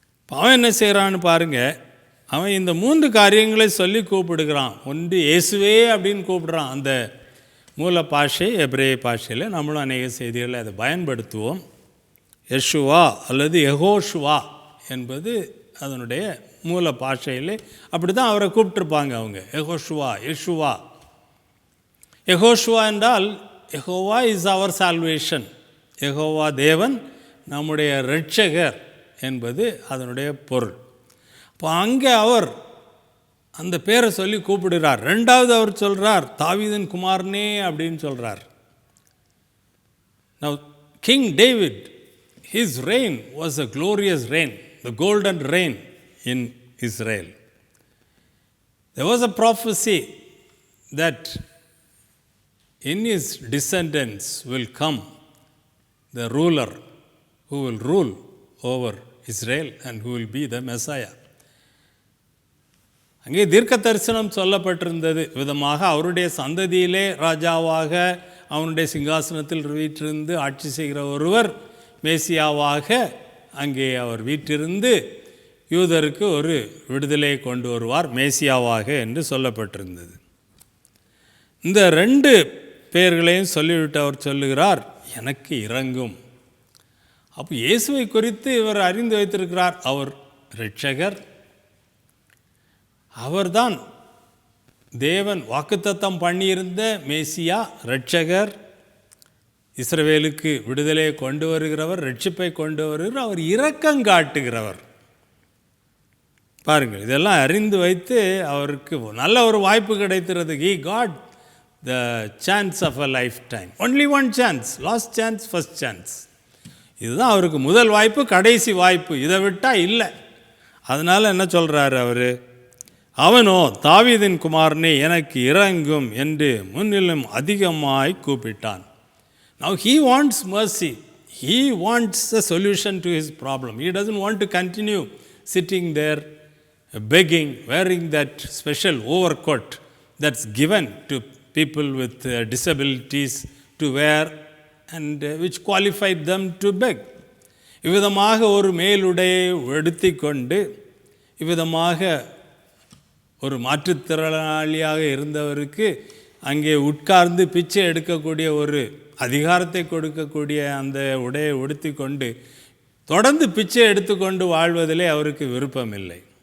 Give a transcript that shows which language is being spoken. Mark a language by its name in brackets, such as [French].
[Tamil] அவன் என்ன செய்கிறான்னு பாருங்க, அவன் இந்த 3 காரியங்களை சொல்லி கூப்பிடுகிறான். ஒன்று இயேசுவே அப்படின்னு கூப்பிடுறான். அந்த மூல பாஷை எபிரேய பாஷையில் நம்மளும் அநேக செய்திகளை அதை பயன்படுத்துவோம். யெஷுவா அல்லது யெகோஷுவா என்பது அதனுடைய மூல பாஷையில் அப்படி தான் அவரை கூப்பிட்டுருப்பாங்க அவங்க. யெகோஷுவா, யெஷுவா. யெகோஷுவா என்றால் Jehovah [English] is அவர் salvation, [Tamil] Jehovah தேவன் நம்முடைய இரட்சகர் என்பது அதனுடைய பொருள். இப்போ அங்கே அவர் அந்த பேரை சொல்லி கூப்பிடுறார். 2வது அவர் சொல்கிறார், தாவீதின் குமாரனே அப்படின்னு சொல்கிறார். [English] Now King David, his reign was a glorious reign, the golden reign in Israel. There was a prophecy that in his descendants will come the ruler who will rule over Israel and who will be the Messiah. [Tamil] அங்கே தீர்க்க தரிசனம் சொல்லப்பட்டிருந்தது விதமாக அவருடைய சந்ததியிலே ராஜாவாக அவனுடைய சிங்காசனத்தில் வீற்றிருந்து ஆட்சி செய்கிற ஒருவர் மேசியாவாக அங்கே அவர் வீற்றிருந்து யூதருக்கு ஒரு விடுதலை கொண்டு வருவார், மேசியாவாக என்று சொல்லப்பட்டிருந்தது. இந்த 2 பெயர்களையும் சொல்லிவிட்டு அவர் சொல்லுகிறார், எனக்கு இரங்கும். அப்போ இயேசுவை குறித்து இவர் அறிந்து வைத்திருக்கிறார். அவர் இரட்சகர், அவர்தான் தேவன் வாக்குத்தத்தம் பண்ணியிருந்த மேசியா, இரட்சகர், இஸ்ரவேலுக்கு விடுதலையை கொண்டு வருகிறவர், ரட்சிப்பை கொண்டு வருகிறவர், அவர் இரக்கம் காட்டுகிறவர். பாருங்கள், இதெல்லாம் அறிந்து வைத்து அவருக்கு நல்ல ஒரு வாய்ப்பு கிடைத்திருது. [English] He got the chance of a lifetime. Only one chance, last chance, first chance. [Tamil] இதுதான் அவருக்கு முதல் வாய்ப்பு, கடைசி வாய்ப்பு, இதை விட்டால் இல்லை. அதனால் என்ன சொல்கிறாரு அவர், அவனோ தாவீதின் குமாரனே எனக்கு இரங்கும் என்று முன்னிலும் அதிகமாய் கூப்பிட்டான். [English] Now he wants mercy. He wants a solution to his problem. He doesn't want to continue sitting there begging, wearing that special overcoat that's given to people with disabilities to wear and which qualified them to beg. [Tamil] இவ்விதமாக ஒரு மேலுடையை எடுத்துக்கொண்டு, இவ்விதமாக ஒரு மாற்றுத்திறனாளியாக இருந்தவருக்கு அங்கே உட்கார்ந்து பிச்சை எடுக்கக்கூடிய ஒரு அதிகாரத்தை கொடுக்கக்கூடிய அந்த உடையை உடுத்திக்கொண்டு தொடர்ந்து பிச்சை எடுத்துக்கொண்டு வாழ்வதிலே அவருக்கு விருப்பமில்லை.